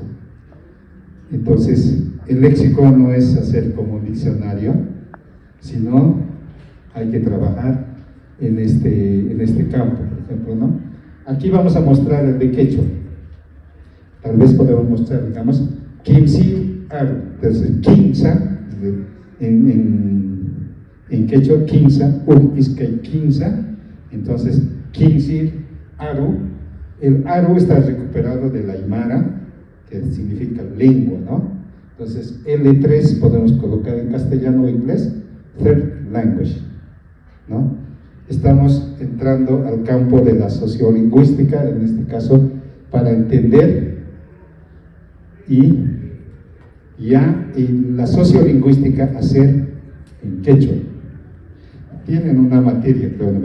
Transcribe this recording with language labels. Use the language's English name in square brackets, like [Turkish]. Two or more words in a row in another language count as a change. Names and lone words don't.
[Spanish] Entonces, el léxico no es hacer como un diccionario, sino hay que trabajar en este campo, por ejemplo, ¿no? Aquí vamos a mostrar el de quechua. Tal vez podemos mostrar, digamos, quince aru. Entonces, quinza, en quechua, quinza, isque quinza. Entonces, quince aru. El aru está recuperado del aymara, que significa lengua, ¿no? Entonces, L3 podemos colocar en castellano o inglés, [English] third language, [Spanish] ¿no? Estamos entrando al campo de la sociolingüística, en este caso, para entender y ya en la sociolingüística hacer en quechua. Tienen una materia, creo, ¿no?